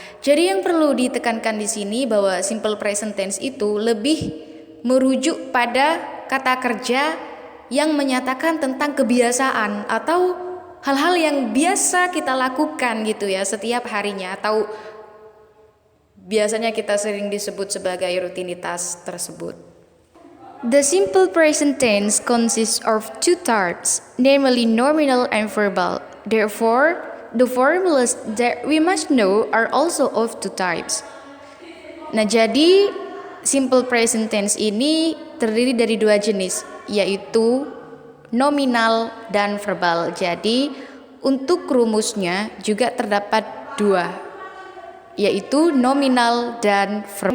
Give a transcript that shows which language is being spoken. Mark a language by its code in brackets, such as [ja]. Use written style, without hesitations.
[id] Jadi yang perlu ditekankan di sini bahwa simple present tense itu lebih merujuk pada kata kerja yang menyatakan tentang kebiasaan atau hal-hal yang biasa kita lakukan gitu ya setiap harinya, atau biasanya kita sering disebut sebagai rutinitas tersebut. [en] The simple present tense consists of two types, namely nominal and verbal. Therefore, the formulas that we must know are also of two types. [id] Nah, jadi simple present tense ini terdiri dari dua jenis, yaitu nominal dan verbal. Jadi untuk rumusnya juga terdapat dua, yaitu nominal dan verbal.